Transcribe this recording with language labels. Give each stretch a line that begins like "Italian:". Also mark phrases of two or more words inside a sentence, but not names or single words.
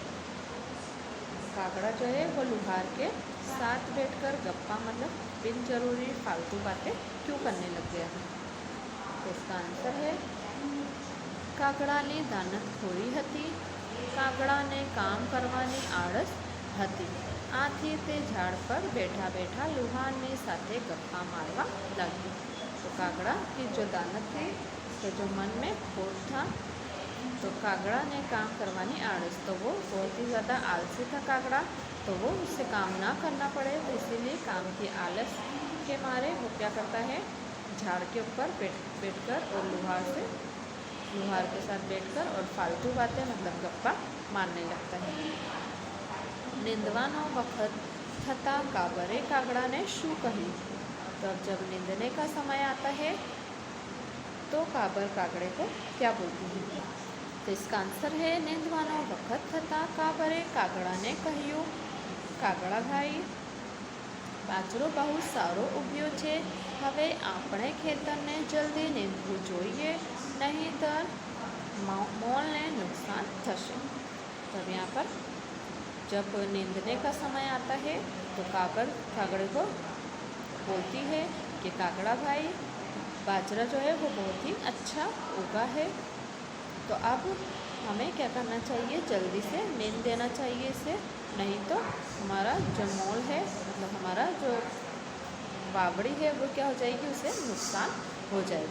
Hindi: काकड़ा जो है वो लुहार के साथ बैठकर गप्पा मतलब बिन जरूरी फालतू बातें क्यों करने लग गया है। तो इसका आंसर है
Gujarati: કાકડાની દાનત ખોરી હતી, કાકડાને કામ કરવાની આળસ હતી, આથી તે ઝાડ પર બેઠા બેઠા લુહારની સાથે ગપ્પાં મારવા લગી।
Hindi: तो काकड़ा की जो दानत थी, तो जो मन में खोट था, तो
Gujarati: કાગડાને કામ કરવાની આળસ,
Hindi: तो वो बहुत ही ज़्यादा आलसी था कागड़ा, तो वो उससे काम ना करना पड़े, तो इसीलिए काम की आलस के मारे वो क्या करता है, झाड़ के ऊपर बैठकर और लुहार के साथ बैठकर और फालतू बातें मतलब गप्पा मारने लगता है।
Gujarati: નીંદવાનો વખત થતાં કાબરે કાગડાને શું કહી।
Hindi: तो अब जब निंदने का समय आता है तो काबर कागड़े को क्या बोलती है। तो इसका आंसर है
Gujarati: નીંદવાનો વખત થતાં કાબરે કાગડાને કહ્યું, કાગડા ભાઈ બાજરો બહુ સારો ઊગ્યો છે, હવે આપણે ખેતરને જલ્દી નીંદવું જોઈએ, નહીંતર મોલને નુકસાન થશે।
Hindi: तब यहाँ पर जब नींदने का समय आता है तो कागड़े को बोलती है कि कागड़ा भाई बाजरा जो है वो बहुत ही अच्छा उगा है, तो अब हमें क्या करना चाहिए, जल्दी से नींद देना चाहिए इसे, नहीं तो हमारा जो मोल है मतलब हमारा जो बावड़ी है वो क्या हो जाएगी, उसे नुकसान हो जाएगा।